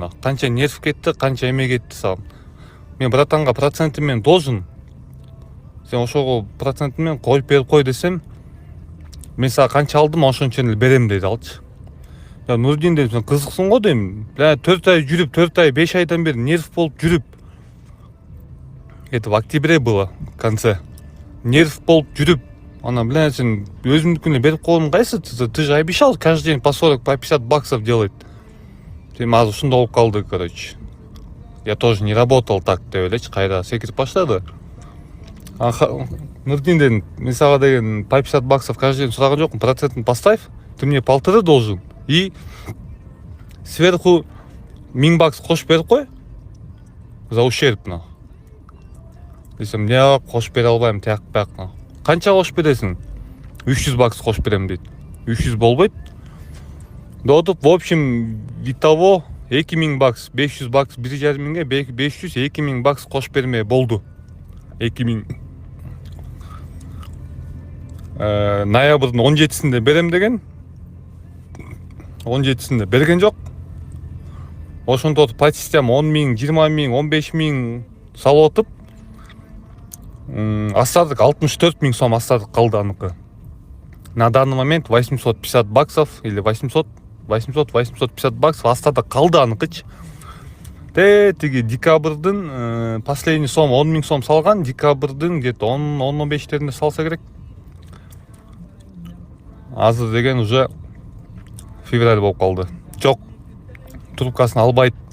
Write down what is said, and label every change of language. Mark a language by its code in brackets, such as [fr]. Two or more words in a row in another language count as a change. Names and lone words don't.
[ky] Канча нерв кетти, канча эме кетти сагам. Мен братанга процентимен должен. Сен ошого процентимен коюп берип кой десем, мен сага канча алдым, ошончо эле берем деди алчы. Нурдин дедим, сен кызыксың го дейм. 4 ай жүрүп, 4 ай 5 айдан бери нерв болуп жүрүп. [ru] Это в октябре было, в конце. [ky] Нерв болуп жүрүп, анан сен өзүмдүкүнө берип койгонун кайсы? [ru] Ты же обещал каждый день по 40, по 50 баксов делать. [ky] Тем азыр ушундай болуп калды, [ru] короче. Я тоже не работал так [ky] деп элечи, кайра секирип баштады. Нурдин дедим, мен сага деген [ru] по 50 баксов каждый день [ky] сураган жокмун, процентин [ru] поставь, ты мне 1,5 должен. И сверху 1000 бакс [ky] кошуп берип кой [ru] за ущерб. [ky] Десем, не кошуп бере албайм, тияк бияк. Канча кошуп бересиң? 300 бакс кошуп берем дейт. 300 болбойт. Дотуп, [ru] в общем, итого 2000 бакс, 500 бакс, 1,5 миңге 500, 2000 бакс [ky] кошуп бермей болду. 2000. Ноябрдын 17-синде берем деген. 17-синде берген жок. Ошондо [ru] по система [ky] 10 миң, 20 миң, 15 миң салып отуп, остаток 64 миң сом остаток калды аныкы. [ru] На данный момент 850 баксов или 850 баксов остаток [ky] калды аныкычы. Тиги декабрдын последний сом 10 миң сом салган, декабрдын где-то 10-15-теринде салса керек. Азыр деген [ru] уже февраль [ky] болуп калды. Жок, трубкасын албайт.